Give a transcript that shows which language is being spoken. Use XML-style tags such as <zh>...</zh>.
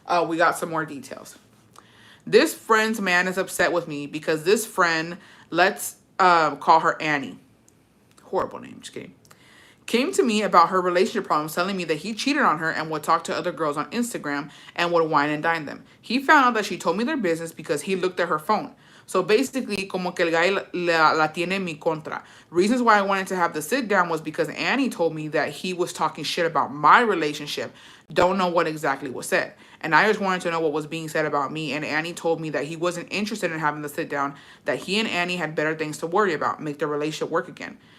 <en>We got some more details. This friend's man is upset with me because this friend, let's call her Annie. Horrible name, just kidding. Came to me about her relationship problems, telling me that he cheated on her and would talk to other girls on Instagram and would wine and dine them. He found out that she told me their business because he looked at her phone. So basically,</en> <es>como que el guy la tiene en mi contra.</es> <en>Reasons why I wanted to have the sit down was because Annie told me that he was talking shit about my relationship. Don't know what exactly was said. And I just wanted to know what was being said about me. And Annie told me that he wasn't interested in having the sit down, that he and Annie had better things to worry about, make their relationship work again.</en>